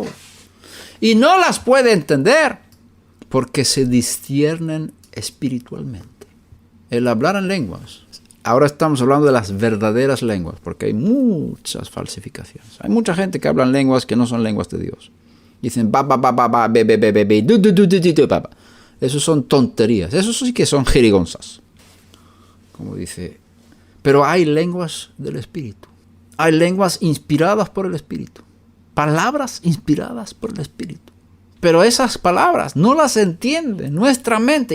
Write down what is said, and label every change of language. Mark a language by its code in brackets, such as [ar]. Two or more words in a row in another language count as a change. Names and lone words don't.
[es] Y no las puede entender porque se disciernen espiritualmente. El hablar en lenguas. Ahora estamos hablando de las verdaderas lenguas, porque hay muchas falsificaciones. Hay mucha gente que habla en lenguas que no son lenguas de Dios. Dicen ba ba ba ba ba be be be be be du du du du du ba. Eso son tonterías. Eso sí que son jerigonzas. Como dice. Pero hay lenguas del Espíritu. Hay lenguas inspiradas por el Espíritu. Palabras inspiradas por el Espíritu. Pero esas palabras no las entiende nuestra mente.